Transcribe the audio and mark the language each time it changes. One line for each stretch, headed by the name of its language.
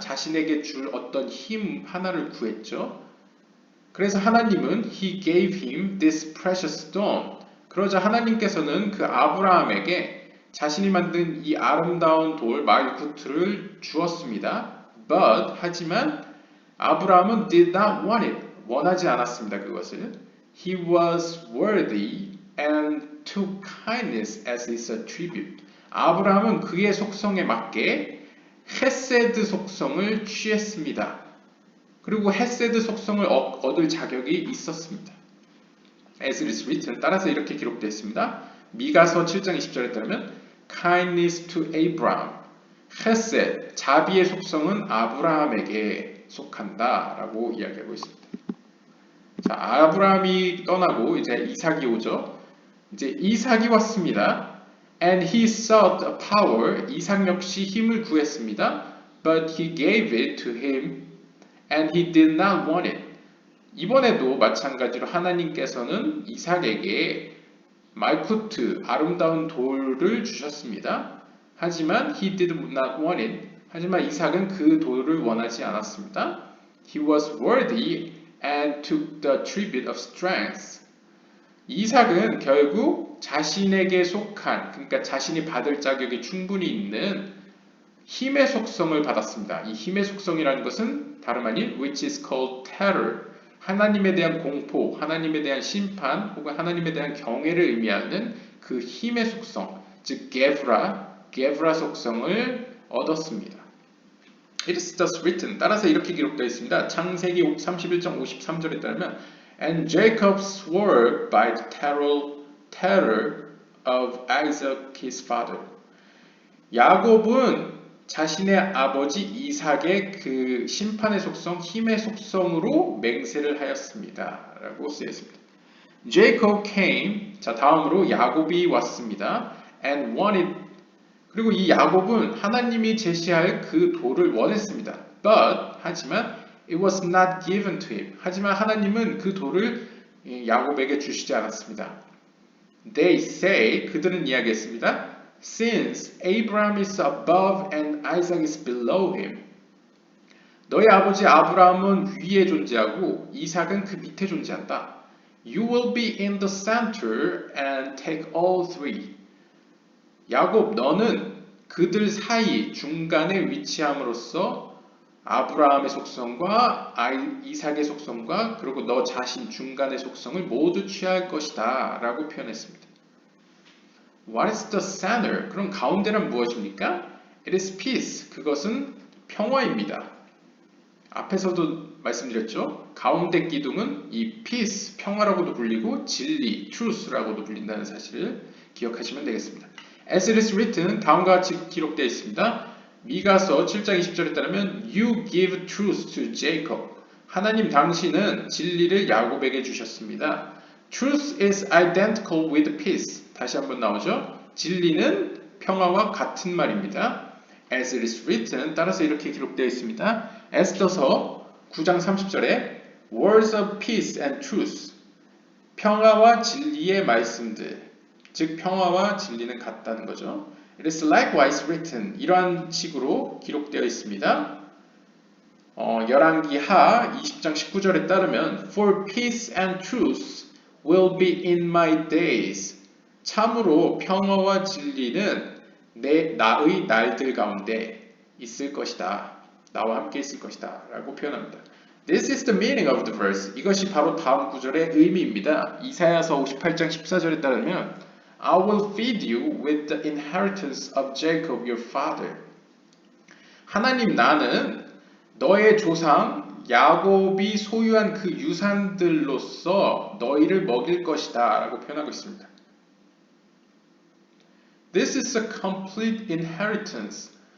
Korean: 자신에게 줄 어떤 힘 하나를 구했죠. 그래서 하나님은
English: He gave him this precious stone.
Korean: 그러자 하나님께서는 그 아브라함에게 자신이 만든 이 아름다운 돌 말구트를 주었습니다.
English: But
Korean: 하지만 아브라함은
English: did not want it.
Korean: 원하지 않았습니다. 그것을.
English: He was worthy and took kindness as his tribute.
Korean: 아브라함은 그의 속성에 맞게 헤세드 속성을 취했습니다. 그리고 헤세드 속성을 얻을 자격이 있었습니다.
English: As it is written,
Korean: 따라서 이렇게 기록되어 있습니다. 미가서 7장 20절에 따르면
English: kindness to Abraham,
Korean: 헤세드, 자비의 속성은 아브라함에게 속한다 라고 이야기하고 있습니다. 자, 아브라함이 떠나고 이제 이삭이 오죠. 이제 이삭이 왔습니다.
English: And he sought a power.
Korean: 이삭 역시 힘을 구했습니다.
English: But he gave it to him and he did not want it.
Korean: 이번에도 마찬가지로 하나님께서는 이삭에게 말쿠트, 아름다운 돌을 주셨습니다. 하지만
English: he did not want it.
Korean: 하지만 이삭은 그 돌을 원하지 않았습니다.
English: He was worthy and took the tribute of strength.
Korean: 이삭은 결국 자신에게 속한, 그러니까 자신이 받을 자격이 충분히 있는 힘의 속성을 받았습니다. 이 힘의 속성이라는 것은 다름 아닌
English: which is called terror.
Korean: 하나님에 대한 공포, 하나님에 대한 심판, 혹은 하나님에 대한 경외를 의미하는 그 힘의 속성, 즉 게브라 속성을 얻었습니다.
English: It is thus written.
Korean: 따라서 이렇게 기록되어 있습니다. 창세기 31장 53절에 따르면
English: And Jacob swore by the terror of Isaac his father.
Korean: 야곱은 자신의 아버지 이삭의 그 심판의 속성, 힘의 속성으로 맹세를 하였습니다. 라고 쓰여 있습니다.
English: Jacob came.
Korean: 자, 다음으로 야곱이 왔습니다.
English: And wanted.
Korean: 그리고 이 야곱은 하나님이 제시할 그 도를 원했습니다.
English: But
Korean: 하지만
English: it was not given to him.
Korean: 하지만 하나님은 그 도를 야곱에게 주시지 않았습니다.
English: They say,
Korean: 그들은 이야기했습니다.
English: Since Abraham is above and Isaac is below him.
Korean: 너희 아버지 아브라함은 위에 존재하고 이삭은 그 밑에 존재한다.
English: You will be in the center and take all three.
Korean: 야곱, 너는 그들 사이 중간에 위치함으로써 아브라함의 속성과 이삭의 속성과 그리고 너 자신 중간의 속성을 모두 취할 것이다 라고 표현했습니다.
English: What is the center?
Korean: 그럼 가운데는 무엇입니까?
English: It is peace.
Korean: 그것은 평화입니다. 앞에서도 말씀드렸죠. 가운데 기둥은 이 peace, 평화라고도 불리고 진리, truth라고도 불린다는 사실을 기억하시면 되겠습니다.
English: As it is written,
Korean: 다음과 같이 기록되어 있습니다. 미가서 7장 20절에 따르면
English: You give truth to Jacob.
Korean: 하나님 당신은 진리를 야곱에게 주셨습니다.
English: Truth is identical with peace.
Korean: 다시 한번 나오죠. 진리는 평화와 같은 말입니다.
English: As it is written,
Korean: 따라서 이렇게 기록되어 있습니다. 에스더서 9장 30절에
English: Words of peace and truth.
Korean: 평화와 진리의 말씀들. 즉 평화와 진리는 같다는 거죠.
English: It is likewise written.
Korean: 이러한 식으로 기록되어 있습니다. 열왕기 하 20장 19절에 따르면
English: For peace and truth will be in my days.
Korean: 참으로 평화와 진리는 나의 날들 가운데 있을 것이다. 나와 함께 있을 것이다. 라고 표현합니다.
English: This is the meaning of the verse.
Korean: 이것이 바로 다음 구절의 의미입니다. 이사야서 58장 14절에 따르면
English: I will feed you with the inheritance of Jacob your father.
Korean: 하나님 나는 너의 조상 야곱이 소유한 그 유산들로서 너희를 먹일 것이다 라고 표현하고 있습니다.
English: This is a complete inheritance.